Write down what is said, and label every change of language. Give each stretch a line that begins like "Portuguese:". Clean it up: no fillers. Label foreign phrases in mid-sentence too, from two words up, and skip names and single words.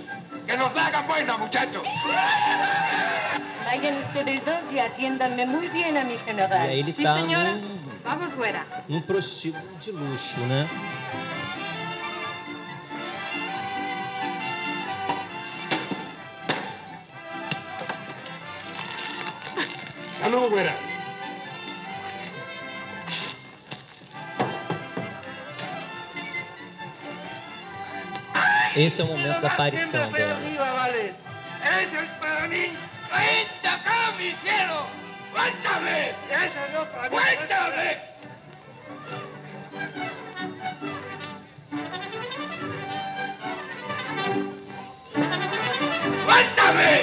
Spanish: ¡Que nos la hagan buena, muchachos! Vayan ustedes dos y atiéndanme muy bien a mi general.
Portuguese: E aí ele
Spanish: Sí, está señora. Vamos fuera.
Portuguese: num prostíbulo de luxo, né?
Spanish: ¡Salud, güera!
Portuguese: Esse é o momento da aparição dela.
Spanish: Vale. ¡Eso es para mí! ¡Cuenta acá, mi cielo! ¡Cuéntame! ¡Eso no para mí! ¡Cuéntame! ¡Cuéntame!